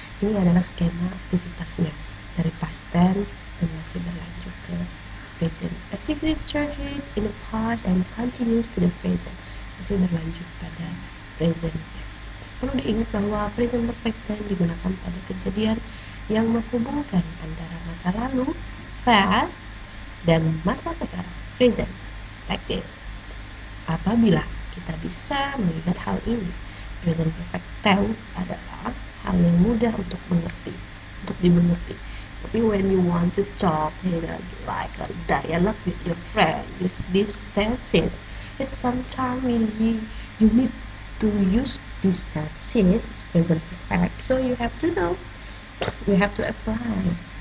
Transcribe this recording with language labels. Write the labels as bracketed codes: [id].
[id] Ini adalah skema aktivitasnya dari past tense dan masih berlanjut ke present. [en] Activity started in the past and continues to the present. [id] Masih berlanjut pada present. Perlu diingat bahwa present perfect tense digunakan pada kejadian yang menghubungkan antara masa lalu, past, dan masa sekarang, present. [en] Like this. [id] Apabila kita bisa melihat hal ini. Present perfect tense adalah hal yang mudah untuk dimengerti. Tapi [en] when you want to talk, like a dialogue with your friend, use these tenses. It's sometimes really you need to use these tenses, present perfect. So you have to know, you have to apply.